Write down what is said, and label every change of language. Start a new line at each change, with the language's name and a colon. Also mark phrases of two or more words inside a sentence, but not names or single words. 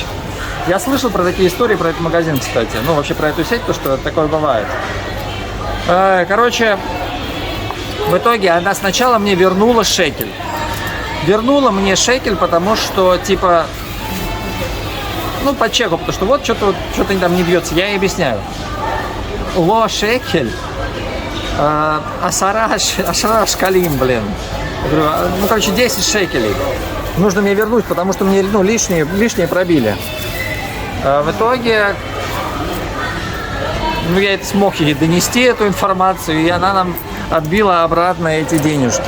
Russian: Я слышал про такие истории, про этот магазин, кстати. Ну, вообще про эту сеть, то, что такое бывает. Короче, в итоге она сначала мне вернула шекель. Вернула мне шекель, потому что, типа, ну, по чеку, потому что вот что-то там не бьется. Я ей объясняю.
Hebrew: לא שקל, עשרה שקלים,
Russian: блин. Я говорю, ну, короче, 10 шекелей. Нужно мне вернуть, потому что мне, ну, лишние пробили. В итоге, ну, я это смог ей донести, эту информацию, и она нам отбила обратно эти денежки.